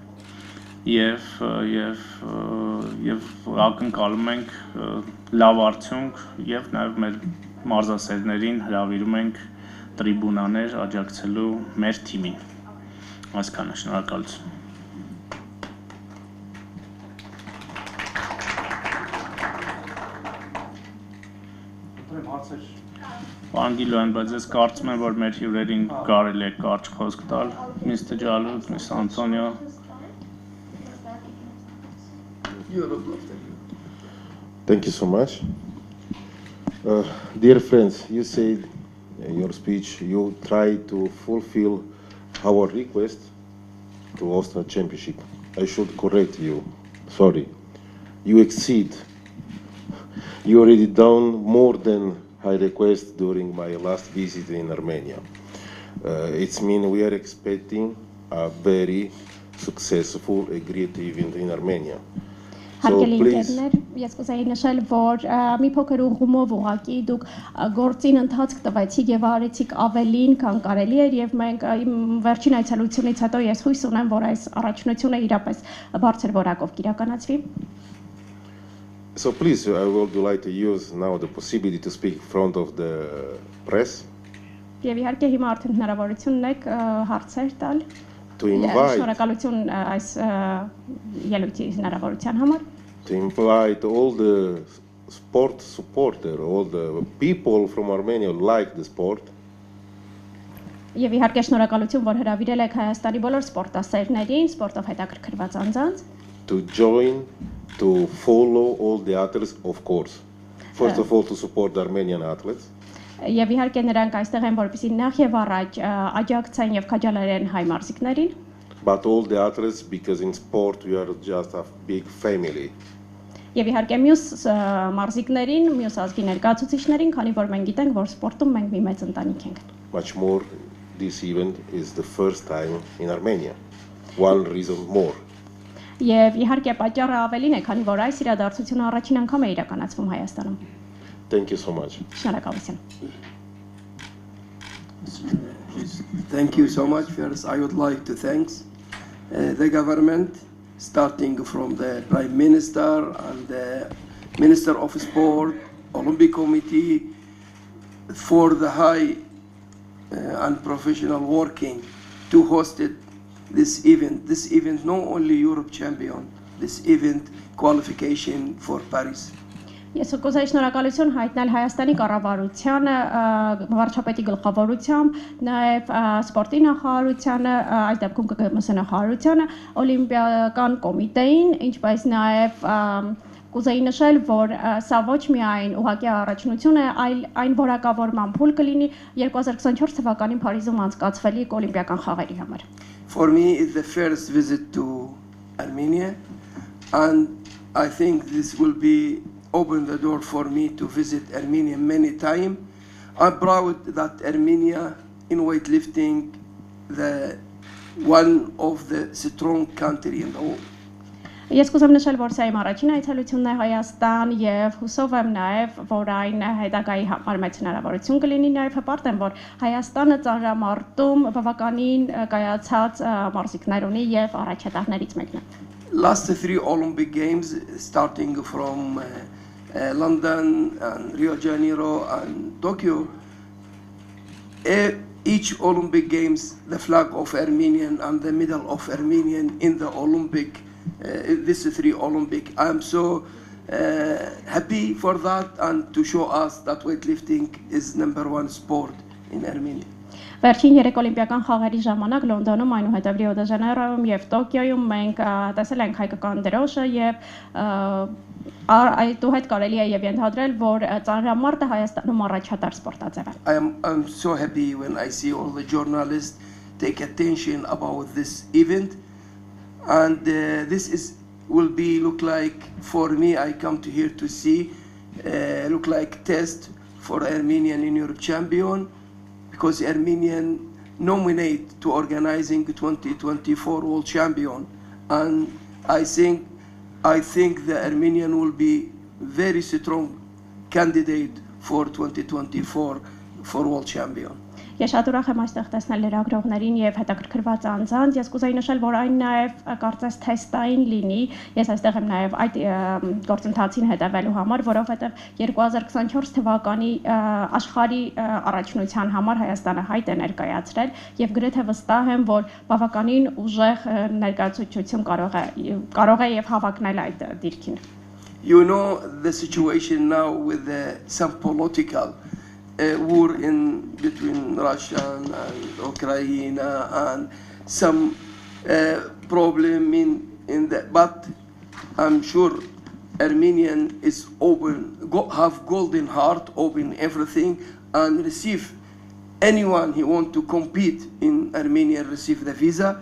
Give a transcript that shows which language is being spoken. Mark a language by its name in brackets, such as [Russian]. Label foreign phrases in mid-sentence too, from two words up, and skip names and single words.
[Armenian] եւ ակնկալում ենք լավ արդյունք եւ նաեւ մեր մարզասերներին հրավիրում ենք տրիբունաներ աջակցելու մեր թիմին։ Այսքանը, շնորհակալություն։ Հարցեր Անգիլոյան, բայց ես կարծում եմ, որ մեր հյուրերին կարելի է կարճ խոսք տալ, [English] Mr. Jalud, Mr. Antonio. Thank you so much. Dear friends, you said in your speech you try to fulfill our request to host a championship. I should correct you. Sorry. You exceed. You already done more than I request during my last visit in Armenia. It means we are expecting a very successful, a great event in Armenia. [Armenian] Հարգելի ընկերներ, ես կուզեի նշել, որ մի փոքր ուղղումով ուղղակի դուք գործին ընթացք տվեցիք եւ արեցիք ավելին, քան կարելի էր եւ մենք վերջին այցելությունից հետո ես հույս ունեմ, որ այս առաջնությունը իրապես բարձր որակով կիրականացվի։ [English] So please, I would like to use now the possibility to speak in front of the press. [Armenian] Եվ իհարկե հիմա արդեն հնարավորություն ունեք հարցեր տալ։ [English] To invite all the sport supporters, all the people from Armenia who like the sport. [Armenian] Եվ իհարկե շնորհակալություն, որ հրավիրել եք Հայաստանի բոլոր սպորտասերներին, սպորտով հետաքրքրված անձանց. [English] To join, to follow all the athletes, of course. First of all, to support the Armenian athletes. [Armenian] Եվ իհարկե նրանք այստեղ են, որպեսզի նախ եւ առաջ աջակցեն եւ քաջալերեն հայ մարզիկներին. [English] But all the athletes, because in sport we are just a big family. [Armenian] Եվ իհարկե մյուս մարզիկներին, մյուս ազգի ներկայացուցիչներին, քանի որ մենք գիտենք, որ սպորտում մենք մի մեծ ընտանիք ենք. [English] Much more, this event is the first time in Armenia. One reason more. [Armenian] Եվ իհարկե պատճառը ավելին է, քանի որ այս իրադարձությունը առաջին անգամ է իրականացվում Հայաստանում. [English] Thank you so much. Thank you so much. First, I would like to thank the government, starting from the Prime Minister and the Minister of Sport, Olympic Committee, for the high and professional working to host this event. This event, not only Europe champion, this event qualification for Paris. [Armenian] Ես կուզեի շնորհակալություն հայտնել Հայաստանի կառավարությանը, վարչապետի գլխավորությամբ, նաև սպորտի նախարարությանը, այս դեպքում ԿԿՄՍ նախարարությանը, Օլիմպիական կոմիտեին, ինչպես նաև կուզեի նշել, որ սա ոչ միայն ուղղակի առաջնություն է, այլ այն որակավորման փուլ կլինի 2024 թվականին Փարիզում անցկացվելիք օլիմպիական խաղերի համար. [English] For me, it's the first visit to Armenia, and I think this will be open the door for me to visit Armenia many times. I'm proud that Armenia in weightlifting, one of the strong country in the world. [Armenian] Ես կուզեմ նշել, որ սա իմ առաջին այցելությունն է Հայաստան եւ հուսով եմ նաեւ, որ այն հետագայի համար մեծ հնարավորություն կլինի, նաեւ հպարտ եմ, որ Հայաստանը ծանրամարտում բավականին կայացած մարզիկներ ունի եւ առաջատարներից մեկն է. [English] Last 3 Olympic Games, starting from London and Rio de Janeiro and Tokyo, each Olympic Games, the flag of Armenian and the medal of Armenian in the Olympic, this 3 Olympic. I'm so happy for that and to show us that weightlifting is #1 sport in Armenia. [Armenian] Վերջին 3 օլիմպիական խաղերի ժամանակ Լոնդոնում, այնուհետև Ռիո դե Ժանեյրոյում եւ Տոկիոյում մենք տեսել ենք հայկական դրոշը եւ այդուհետ կարելի է եւ ենթադրել, որ ծանրամարտը Հայաստանում առաջատար սպորտաձև է. [English] I'm so happy when I see all the journalists take attention about this event, and this will be look like for me. I come to here to see look like test for Armenian in Europe champion. Because Armenian nominate to organizing 2024 World Champion, and I think the Armenian will be very strong candidate for 2024 for World Champion. [Armenian] Ես շատ ուրախ եմ այստեղ տեսնել լրագրողներին եւ հետաքրքրված անձանց։ Ես կուզեի նշել, որ այն նաեւ կարծես թեստային լինի։ Ես այստեղ եմ նաեւ այդ գործընթացին հետևելու համար, որովհետեւ 2024 թվականի աշխարհի առաջնության համար Հայաստանը հայտ է ներկայացրել եւ գրեթե վստահ եմ, որ բավականին ուժեղ ներկայացուցիչություն կարող է եւ հավակնել այդ դիրքին։ [English] You know the situation now with some political war between Russia and Ukraine and some problem in that. But I'm sure Armenian is open, have golden heart, open everything, and receive anyone who want to compete in Armenia, receive the visa.